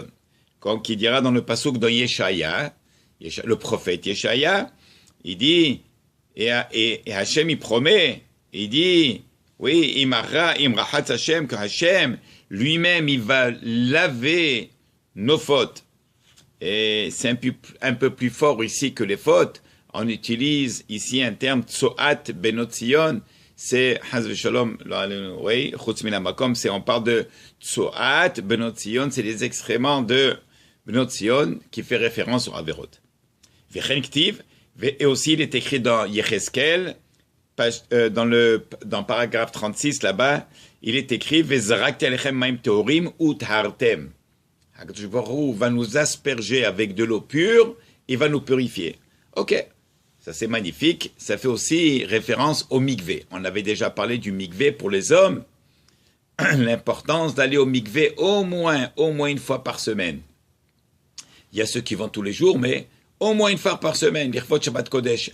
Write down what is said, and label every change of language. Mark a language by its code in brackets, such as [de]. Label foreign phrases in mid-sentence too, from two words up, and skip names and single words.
[fr] Comme qui dira dans le pasuk dans Yeshaya, le prophète Yeshaya, il dit, et Hashem il promet, il dit, oui, [he] אם רחץ השם, [fr] que Hashem lui-même il va laver nos fautes. Et c'est un peu plus fort ici que les fautes. On utilise ici un terme [he] צואת בנות ציון. [fr] C'est [he] חס ושלום, [fr] oui, [he] חוץ מן המקום, [fr] on parle de [he] צואת בנות ציון, [fr] c'est les excréments de [he] בנות ציון [fr] qui fait référence au Averot. [he] וכן כתיב, [fr] et aussi il est écrit dans Yecheskel, dans paragraphe 36 là-bas, il est écrit [he] וזרקתי עליכם מים טהורים וטהרתם. הקדוש ברוך הוא [fr] va nous asperger avec de l'eau pure, il va nous purifier. Ok, ça c'est magnifique. Ça fait aussi référence au mikvé. On avait déjà parlé du mikvé pour les hommes. L'importance d'aller au mikvé au moins une fois par semaine. Il y a ceux qui vont tous les jours, mais au moins une fois par semaine, l'Irfot [he] שבת קודש.